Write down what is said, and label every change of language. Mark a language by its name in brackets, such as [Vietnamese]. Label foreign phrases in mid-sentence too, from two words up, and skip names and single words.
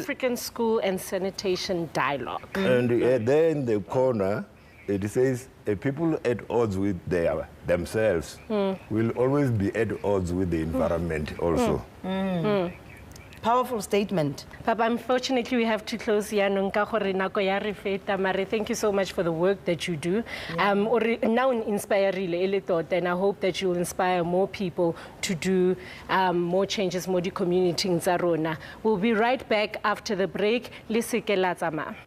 [English] African School and Sanitation Dialogue. And there in the corner, it says, people at odds with themselves will always be at odds with the environment also. Powerful statement. Papa, unfortunately, we have to close [Tswana] yaanong ka gore nako ya re feta, mare [English] thank you so much for the work that you do. [Tswana] Now inspirerile e le tota, [English] and I hope that you will inspire more people to do more changes [Tswana] mo di community tsa rona. [English] We'll be right back after the break. [Tswana] Le se ke la tsamaya.